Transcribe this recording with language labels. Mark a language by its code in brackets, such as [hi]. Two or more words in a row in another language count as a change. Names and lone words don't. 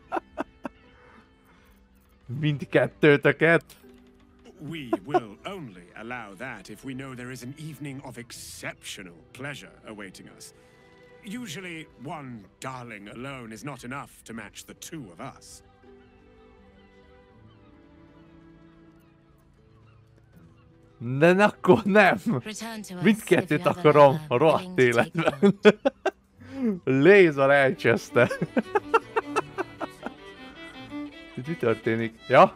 [hu] Mindkettőtöket. [en] We will only allow that if we know there is an evening of exceptional pleasure awaiting us. Usually, one darling alone is not enough to match the two of us. [hu] De akkor nem! Mindkettőt akarom a rohadt életben. Lézer elcseszte. Itt mi történik? Ja?